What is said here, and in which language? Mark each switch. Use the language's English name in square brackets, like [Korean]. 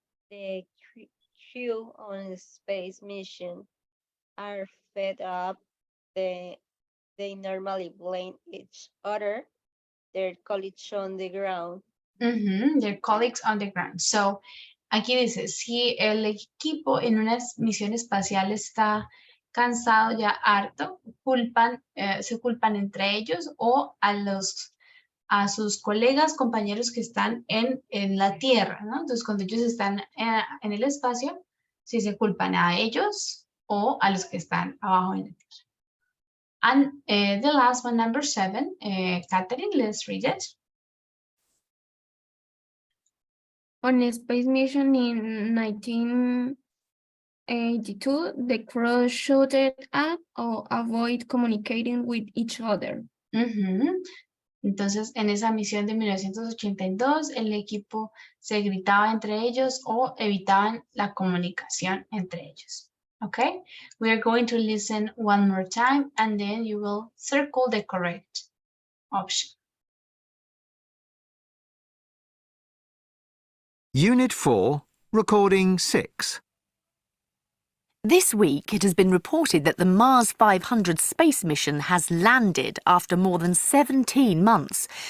[English] The crew on a space mission are fed up, they normally blame each other, their colleagues on the ground. Their colleagues on the ground. [Spanish] So, aquí dice, si el equipo en una misión espacial está cansado, ya harto, se culpan entre ellos o a sus colegas, compañeros que están en la Tierra, ¿no? Entonces, cuando ellos están en el espacio, sí se culpan a ellos o a los que están abajo en la Tierra. [English] And the last one, number 7, Catherine, let's read it. On a space mission in 1982, the crew shouted at or avoid communicating with each other. [Spanish] Entonces, en esa misión de 1982, el equipo se gritaba entre ellos o evitaban la comunicación entre ellos. [English] Okay, we are going to listen one more time and then you will circle the correct option. Unit 4, Recording 6. This week, it has been reported that the Mars 500 space mission has landed after more than 17 months.